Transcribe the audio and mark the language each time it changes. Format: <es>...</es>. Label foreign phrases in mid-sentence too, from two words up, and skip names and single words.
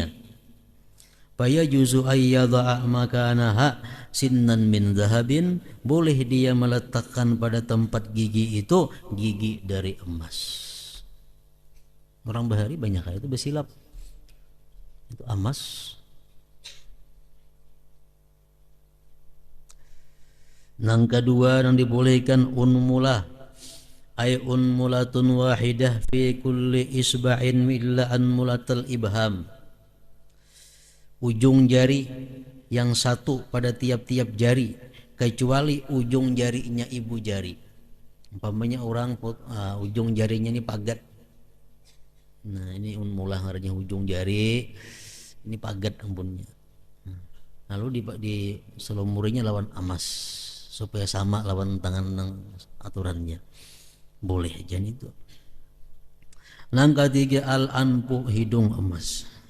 <ar>فيجوز أن يضع مكانها سنا من ذهب,</ar> <id>boleh dia meletakkan pada tempat gigi itu gigi dari emas.</id> <bjn>Orang bahari banyak itu bersilap. Itu amas. Yang kedua yang dibolehkan</bjn> <ar>أنملة أي أنملة واحدة في كل إصبع إلا أنملة الإبهام.</ar> <id>Ujung jari yang satu pada tiap-tiap jari kecuali ujung jarinya ibu jari.</id> <bjn>Umpamanya orang ujung jarinya ini pagat. Nah, ini unmulah artinya ujung jari, ini pagat ampunnya. Lalu di selumurinya lawan amas supaya sama lawan tangan aturannya. Boleh aja itu.</bjn> <id>Yang ketiga al-anfu hidung emas.</id>